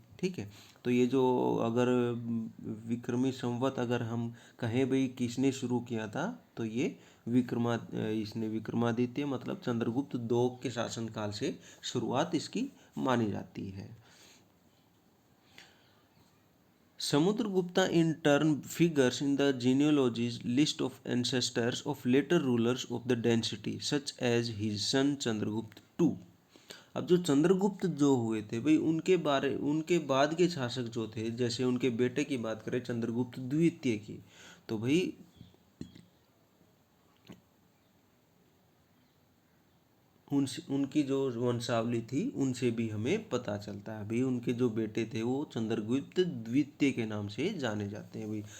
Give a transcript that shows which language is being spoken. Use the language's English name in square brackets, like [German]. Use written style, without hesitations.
[Hindi] ठीक है, तो ये जो अगर विक्रमी संवत अगर हम कहें भाई किसने शुरू किया था, तो ये इसने विक्रमादित्य मतलब चंद्रगुप्त दो के शासनकाल से शुरुआत इसकी मानी जाती है। [English] Samudragupta in turn figures in the genealogy's list of ancestors of later rulers of the dynasty such as his son Chandragupta II। [Hindi] अब जो चंद्रगुप्त जो हुए थे भाई उनके बाद के शासक जो थे, जैसे उनके बेटे की बात करें चंद्रगुप्त द्वितीय की, तो भाई उनकी जो वंशावली थी उनसे भी हमें पता चलता है भाई उनके जो बेटे थे वो चंद्रगुप्त द्वितीय के नाम से जाने जाते हैं भाई।